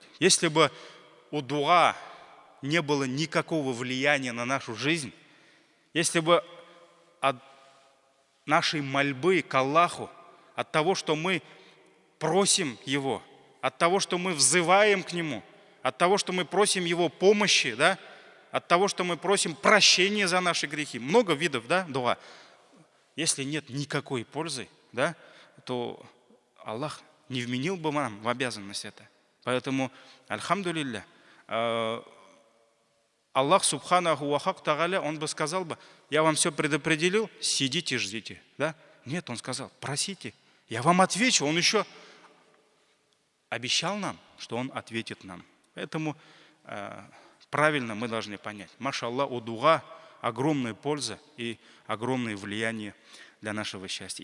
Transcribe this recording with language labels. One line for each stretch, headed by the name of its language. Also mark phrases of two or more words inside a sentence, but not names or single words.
Russian: Если бы у дуа не было никакого влияния на нашу жизнь, если бы от нашей мольбы к Аллаху, от того, что мы просим Его, от того, что мы взываем к Нему, от того, что мы просим Его помощи, да? От того, что мы просим прощения за наши грехи, много видов, да, дуа. Если нет никакой пользы, да, то Аллах не вменил бы нам в обязанность это. Поэтому,
Arabic: الحمد لله، الله سبحانه وتعالى,
Russian: Он бы сказал бы, я вам все предопределил, сидите, ждите. Да? Нет, Он сказал, просите, я вам отвечу. Он еще обещал нам, что Он ответит нам. Поэтому правильно мы должны понять. Машаллах, у дуа огромная польза и огромное влияние для нашего счастья.